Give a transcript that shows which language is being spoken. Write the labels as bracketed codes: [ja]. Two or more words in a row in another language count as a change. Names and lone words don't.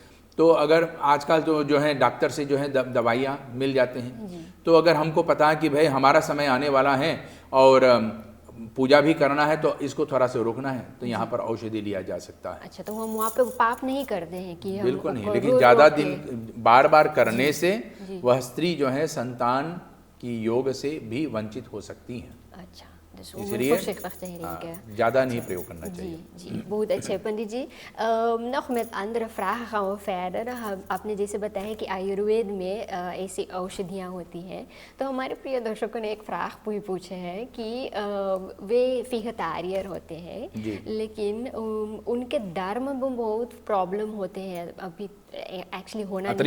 [hi] तो अगर आजकल तो जो है डॉक्टर से जो है दवाइयाँ मिल जाते हैं, तो अगर हमको पता है कि भाई हमारा समय आने वाला है और पूजा भी करना है तो इसको थोड़ा सा रोकना है, तो यहाँ पर औषधि लिया जा सकता है. अच्छा, तो हम वहाँ पे पाप नहीं करते हैं कि हम बिल्कुल नहीं, लेकिन ज़्यादा दिन बार बार करने से वह स्त्री जो है संतान की योग से भी वंचित हो सकती हैं. अच्छा, [nl] Dus om [hi] इसलिए [nl] voorzichtig te drinken. [hi] ज़्यादा नहीं प्रयोग करना जी चाहिए। जी, बहुत अच्छे पंडित जी। [nl] nog met andere vragen gaan we verder। [hi] आपने जैसे बताया कि आयुर्वेद में ऐसी औषधियाँ होती हैं, तो हमारे प्रिय दर्शकों ने एक फ्राग भी पूछे हैं कि वे vegetariër होते हैं, जी। लेकिन उनके दर्द में बहुत प्रॉब्लम होते हैं। अभी एक्चुअली होना नहीं